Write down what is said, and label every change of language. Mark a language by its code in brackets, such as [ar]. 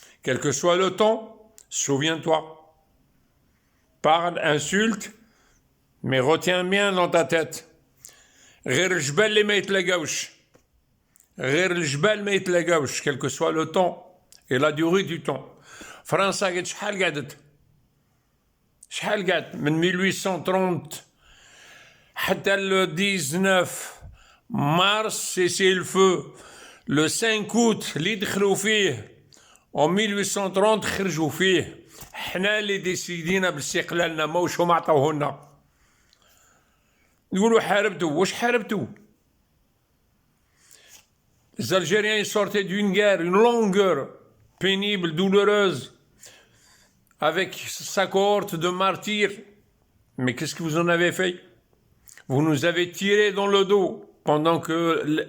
[fr] Quel que soit le temps, souviens-toi. Parle, insulte, mais retiens bien dans ta tête. [ar] غير الجبال اللي ما يتلاقاوش، غير الجبال ما يتلاقاوش، [fr] quel que soit le temps et la durée du temps. [ar] فرنسا قعدت شحال قعدت؟ شحال قعدت؟ من 1830 حتى [fr] le 19 mars c'est le feu. Le 5 août [ar] اللي دخلوا فيه en 1830 خرجوا فيه. حنا اللي ديسيدينا باستقلالنا ماوش هما عطاوهولنا. يقولوا حاربتوا، واش حاربتوا؟ [fr] Les Algériens sortaient d'une guerre, une longue guerre, pénible, douloureuse, avec sa cohorte de martyrs. Mais qu'est-ce que vous en avez fait? Vous nous avez tiré dans le dos pendant que